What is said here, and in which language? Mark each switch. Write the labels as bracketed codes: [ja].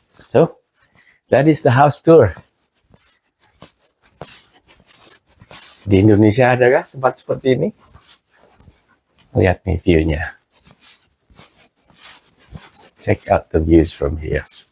[en] So, that is the house tour. [id] Di Indonesia adakah tempat seperti ini? Lihat nih view-nya. [en] Check out the views from here.